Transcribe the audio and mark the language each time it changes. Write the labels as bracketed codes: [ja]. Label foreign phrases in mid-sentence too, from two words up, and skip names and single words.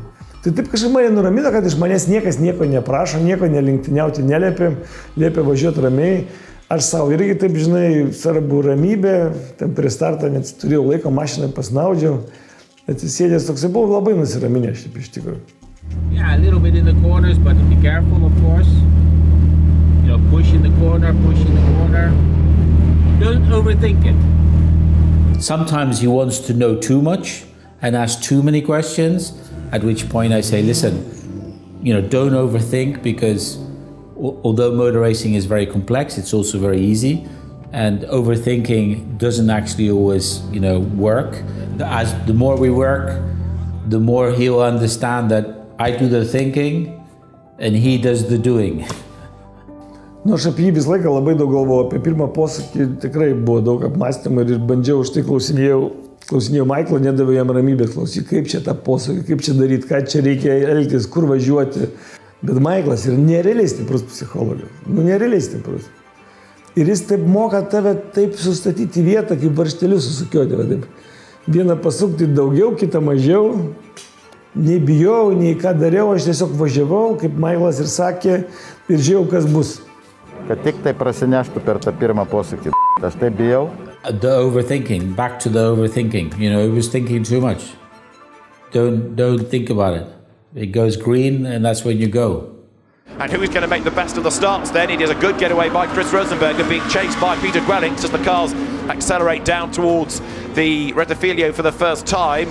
[lt] Tai taip kažkaip mane nuramino, kad iš manęs niekas nieko neprašo, nieko nelenktyniauti neliepė, liepė važiuoti ramiai. Aš savo irgi taip, žinai, svarbu ramybė, ten prie startą net turėjau laiko, mašiną pasnaudžiau, atsisėdęs toksai buvau labai nusiraminęs šiaip iš tikrųjų. [en] Yeah, a little bit in the corners, but be careful, of course. You know, push in the corner. Don't overthink it. Sometimes he wants to know too much and ask too many questions, at which point I say, listen, you know, don't overthink, because although motor racing is very complex, it's also very easy. And overthinking doesn't actually always, work. As the more we work, the more he'll understand that I do the thinking and he does the doing. [lt] Aš apie jį visą laiką labai daug galvojau, apie pirmą posūkį tikrai buvo daug apmąstymų ir bandžiau, už tai klausinėjau Michael'o, nedaviau jam ramybės, klausyk, kaip čia tą posūkį, kaip čia daryti, ką čia reikia elgtis, kur važiuoti. Bet Michaelas yra nerealiai stiprus psichologas, nerealiai stiprus. Ir jis taip moka tave taip sustatyti į vietą, kaip varštelius susukioti. Taip. Vieną pasukti daugiau, kitą mažiau. Nei bijau, nei ką dariau, aš tiesiog važiavau, kaip Michaelas ir sakė, ir žiūrėjau, kas bus. Kad tik tai prasineštų per tą pirmą posūkį. Aš taip bijau. [en] The overthinking, back to the overthinking. He was thinking too much. Don't think about it. It goes green and that's when you go. And who is going to make the best of the starts then? It is a good getaway by Chris Rosenberger, being chased by Peter Gwellinks as the cars accelerate down towards the Rettifilio for the first time.